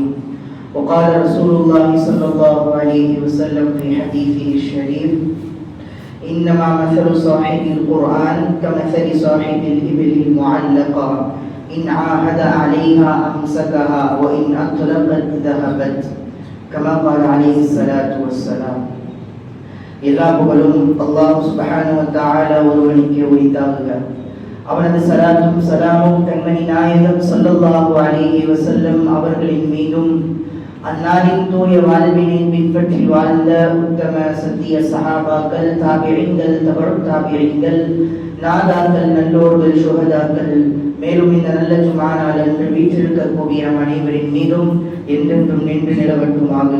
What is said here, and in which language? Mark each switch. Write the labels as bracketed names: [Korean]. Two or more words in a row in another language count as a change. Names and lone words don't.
[Arabic] وقال رسول الله صلى الله عليه وسلم في حديثه الشريف: إنما مثل صاحب القرآن كمثل صاحب الإبل المعلقة، إن عاهد عليها أمسكها وإن أطلقت ذهبت. كما قال عليه الصلاة والسلام. [Tamil] எல்லா புகழும் [Arabic] الله سبحانه وتعالى [Tamil] ஒருவனுக்கே உரித்தாகுக. அவனது ஸலாத்தும் ஸலாமும் கண்மணி நாயகம் [Arabic] صلى الله عليه وسلم [Tamil] அவர்களின் மீதும், அன்னாரின் தூய வாழ்வினை பின்பற்றி வாழ்ந்த உத்தம சத்திய சஹாபாக்கள், தாபிஈன்கள், தபஉ தாபிஈன்கள், நாதாக்கள், நல்லோர்கள், சுஹதாக்கள், மேலும் இந்த நல்ல ஜும்ஆ நாளன்று வீற்றிருக்கக்கூடிய நம் அனைவரின் மீதும் என்றென்றும் நின்று நிலவட்டுமாகுக.